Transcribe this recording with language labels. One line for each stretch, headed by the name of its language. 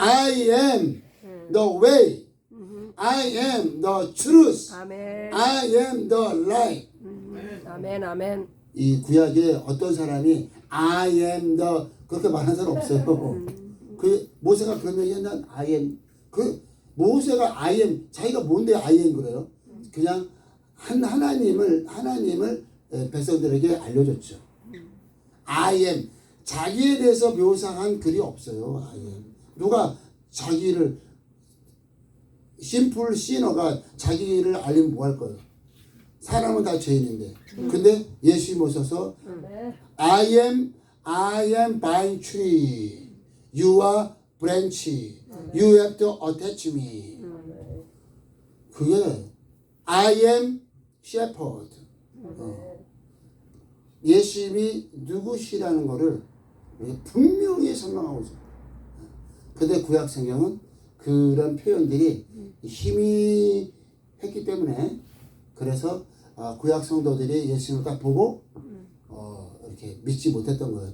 English: I am the way. I am the truth.
Korean: 아멘.
English: I am the light.
Korean: 아멘. 아멘. 이 구약에 어떤 사람이
English: I am the
Korean: 그렇게 말하는 사람 없어요. 그 모세가 그런 얘기했나? I am 그 모세가 I am 자기가 뭔데 I am 그래요? 그냥 하나님을 백성들에게 알려줬죠. I am 자기에 대해서 묘사한 글이 없어요. I am 누가 자기를 심플 시너가 자기를 알리면 뭐 할 거예요? 사람은 다 죄인인데. 근데 예수님 오셔서
English: I am vine tree. You are branch. You have to attach me.
Korean: 그게
English: I am shepherd.
Korean: 예수님이 누구시라는 거를 분명히 설명하고 있어요. 근데 구약 성경은 그런 표현들이 힘이 했기 때문에 그래서 구약 성도들이 예수님을 딱 보고 이렇게 믿지 못했던 거예요.